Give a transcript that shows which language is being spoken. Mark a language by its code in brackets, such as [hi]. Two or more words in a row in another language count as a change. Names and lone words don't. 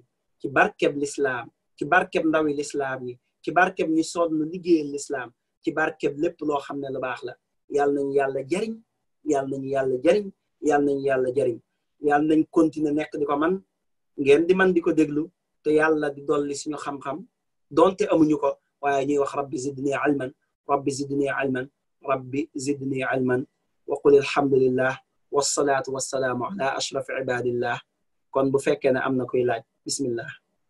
[wo] ci barkeb l'islam ci barkeb ndawi l'islam yi ci barkeb ñu sonn liggéeyal l'islam ci barkeb lépp loo xam ne lu baax la yàlla nañu yàlla jariñ yàlla nañu yàlla jariñ yàlla nañu yàlla jariñ yàlla nañ continuer nekk di ko man ngeen di man di ko déglu te yàlla di dolli suñu xam-xam donte amuñu ko waaye ñuy wax [ar] رب زدني علما رب زدني علما رب زدني علما وقل الحمد لله والصلاة والسلام على أشرف عباد الله [wo] kon bu fekkee ne am na koy laaj bismillah